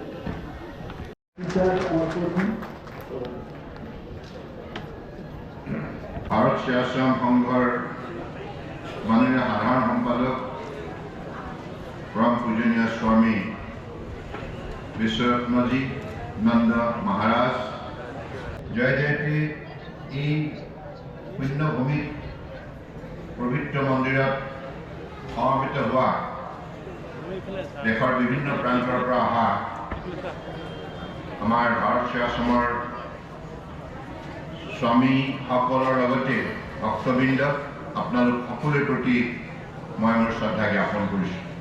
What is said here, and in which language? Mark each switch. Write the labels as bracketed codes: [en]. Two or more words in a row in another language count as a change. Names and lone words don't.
[as] ভারত সেবাশ্রম সংঘৰ মাননীয় সাধারণ সম্পাদক পরম পূজনীয় স্বামী বিশ্বরত্নজি নন্দ মহারাজ জয় জয়তী এই পুণ্যভূমিত পবিত্ৰ মন্দিৰত সমবেত হোৱা দেশৰ বিভিন্ন প্ৰান্তৰ পৰা অহা আমাৰ ভাৰত সেৱাশ্ৰমৰ স্বামীসকলৰ লগতে ভক্তবৃন্দ, আপোনালোক সকলোৰে প্ৰতি মই মোৰ শ্ৰদ্ধা জ্ঞাপন কৰিছোঁ।